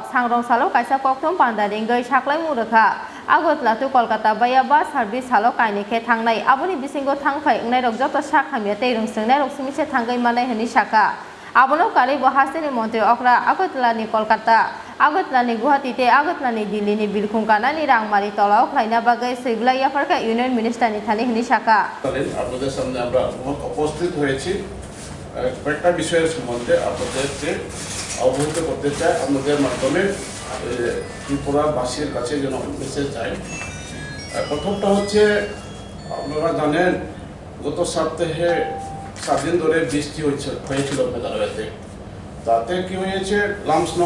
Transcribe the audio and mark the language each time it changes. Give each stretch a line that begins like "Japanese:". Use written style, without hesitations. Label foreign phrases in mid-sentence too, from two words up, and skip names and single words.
Kok Borok: sangrong salo kaisa koktum pandaringai saklai murukha Agotla tu Kolkata Baiwi service salo kainike thangnai aboni bisingo thangphai ngnai rok joto sakhamya tei rungsringnai rok simise thanggai manai hini saka Abono kali bo hasteni montri okra Agotla ni Kolkata Agotla ni Guwahati te Agotla ni Delhi ni Bilkhung kanani rangmari tolao khlaina bagai Seiblai Yafarka
English: Union Minister
Kok Borok: ni thani hini saka
Bangla: আপনাদের সামনে আমরা উপস্থিত হয়েছি কয়েকটা বিষয়ের সম্বন্ধে আপনাদেরকে অবহিত করতে চাই আমাদের মাধ্যমে ত্রিপুরাবাসীর কাছে যেন মেসেজ যায় প্রথমটা হচ্ছে আপনারা জানেন গত সপ্তাহে 7 দিন ধরে বৃষ্টি হয়েছিল মেঘালয়তে তাতে কি হয়েছে লামসনং